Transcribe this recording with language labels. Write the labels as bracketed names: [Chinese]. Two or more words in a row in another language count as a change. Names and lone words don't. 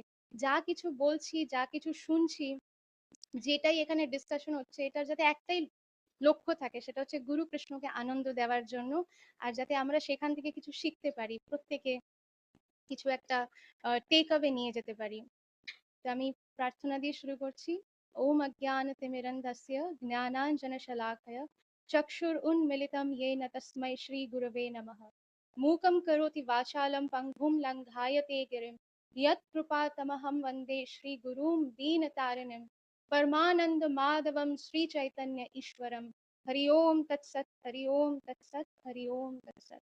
[Bangla] যা কিছু বলছি, যা কিছু শুনছি, যেটাই এখানে ডিসকাশন হচ্ছে, এটার যাতে একটাই লক্ষ্য থাকে, সেটা হচ্ছে গুরু কৃষ্ণকে আনন্দ দেওয়ার জন্য। আর যাতে আমরা সেখান থেকে কিছু শিখতে পারি, প্রত্যেকে কিছু একটা [English] take away [Bangla] নিয়ে যেতে পারি। তো আমি প্রার্থনা দিয়ে শুরু করছি। [Sanskrit] ওম অজ্ঞানতিমিরন্ধস্য জ্ঞানাঞ্জনশলাকয়া চক্ষুरुन्मिलितं येन तस्मै श्रीगुरवे नमः। मूकं करोति वाचालं पङ्गुं लङ्घायते गिरिं यत्कृपातमहं वन्दे श्रीगुरुं दीनतारिणिं। परमानन्दमाधवं श्रीचैतन्य ईश्वरं। हरि ओम तत्सत्, हरि ओम तत्सत्, हरि ओम तत्सत्।